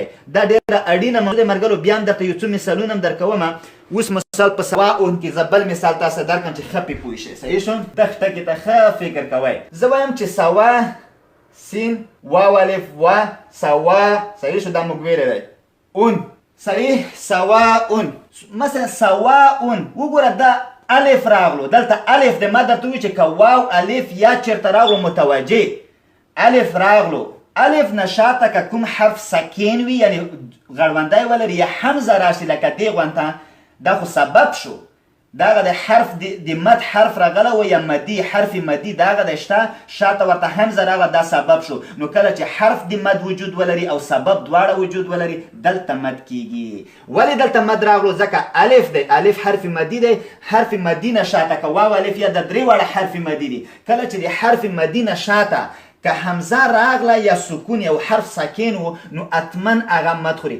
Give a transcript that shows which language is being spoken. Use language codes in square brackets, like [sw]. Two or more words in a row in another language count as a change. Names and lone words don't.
[ps] دا ډېره اړینه موضوع دی ملګرو. بیا هم درته یو څو مثالونه هم درکوم. اوس مثال په سواء کې زه بل مثال تاسو درکړم چې ښه پې پوه شئ. صحیح شو؟ دغه ټکي ته ښه فکر کوئ. زه وایم چې سوا سین واو الف و سوا. صحیح شو؟ دا موږ ویلی دی. اون. صحیح؟ سواء. مثلا سواء وګوره دا الف راغلو، دلته الف د ما درته وویل چې که واو الف یا چېرته راغلو متوجه الف راغلو، الف نه شاته که کوم حرف سکین وي یعنی غړوندی ولري یا حمزه راشي لکه دې غونته، دا خو سبب شو. دغه د حرف د مد حرف راغله و یا مدی حرف مدی دغه د شته، شاته ورته حمزه راغله، دا سبب شو. نو کله چې حرف د مد وجود ولري او سبب دواړه وجود ولري دلته مد کیږي. ولې دلته مد راغلو؟ ځکه الف دی، الف حرف مدی دی، حرف مدی نه شاته که واو الف یا د درې واړه حرف مدی دی. کله چې د حرف مدی نه شاته که حمزه راغله یا سکون یا حرف ساکن و نو اتمن هغه مد خوري.